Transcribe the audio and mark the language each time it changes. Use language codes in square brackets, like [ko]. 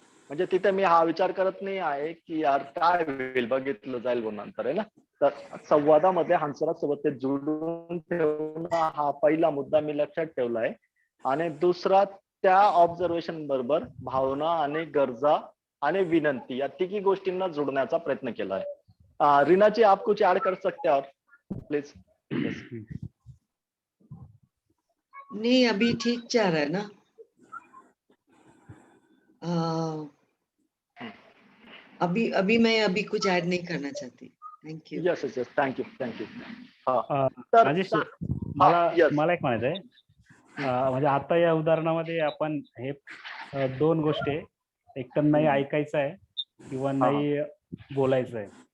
[mr] म्हणजे तिथे मी हा विचार करत नाही आहे की यार काय होईल, बघितलं जाईल नंतर, आहे ना. तर संवादामध्ये हंसराज सोबत ते जोडून ठेवणं हा पहिला मुद्दा मी लक्षात ठेवला आहे. आणि दुसरा, त्या ऑब्झर्वेशन बरोबर भावना आणि गरजा आणि विनंती या तिघी गोष्टींना जोडण्याचा प्रयत्न केला आहे. [hi] रीना जी, आप कुछ ऐड कर सकते हैं प्लीज. नहीं, अभी ठीक चल रहा है ना. अ, अभी मैं कुछ ऐड नहीं करना चाहती. [en] Thank you. Yes yes yes, thank you thank you. [mr] Rajesh, मला [en] yes [mr] मला एक म्हणायचं आहे, म्हणजे आता या उदाहरणामध्ये आपण हे दोन गोष्टी, एकतर नाही ऐकायचं आहे किंवा नाही बोलायचं आहे.